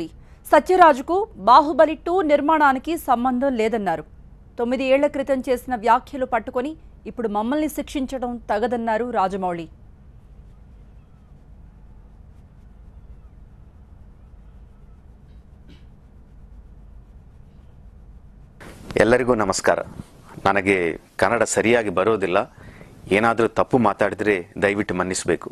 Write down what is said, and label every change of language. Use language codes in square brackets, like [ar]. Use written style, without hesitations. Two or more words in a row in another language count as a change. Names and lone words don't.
[te] సత్యరాజ్కు బాహుబలి 2 నిర్మాణానికి సంబంధం లేదన్నారు. 9 ఏళ్ల క్రితం చేసిన వ్యాఖ్యలు పట్టుకొని ఇప్పుడు మమ్మల్ని శిక్షించడం తగదన్నారు రాజమౌళి. [kn] ಎಲ್ಲರಿಗೂ ನಮಸ್ಕಾರ. ನನಗೆ ಕನ್ನಡ ಸರಿಯಾಗಿ ಬರೋದಿಲ್ಲ. ಏನಾದರೂ ತಪ್ಪು ಮಾತಾಡಿದ್ರೆ ದಯವಿಟ್ಟು ಮನ್ನಿಸಬೇಕು.